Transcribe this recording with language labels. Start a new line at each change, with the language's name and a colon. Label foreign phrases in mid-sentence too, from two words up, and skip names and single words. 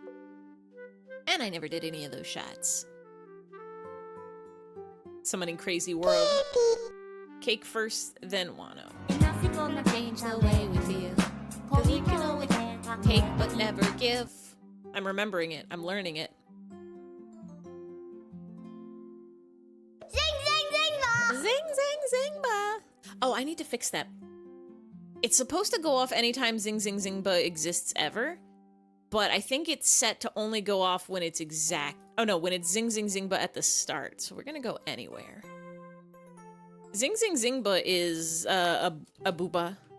English: And I never did any of those shots. Summoning Crazy World. Cake first, then Wano. Nothing gonna change the way we feel. Cause we can only take but never give. I'm remembering it. I'm learning it. Zing, zing, zing, ba! Zing, zing, zing, ba! Oh, I need to fix that. It's supposed to go off anytime Zing, zing, zing, ba exists ever. But I think it's set to only go off when it's exact. Oh no, when it's Zing, zing, zing, ba at the start. So we're gonna go anywhere. Zing Zing Zingba is a Boohbah.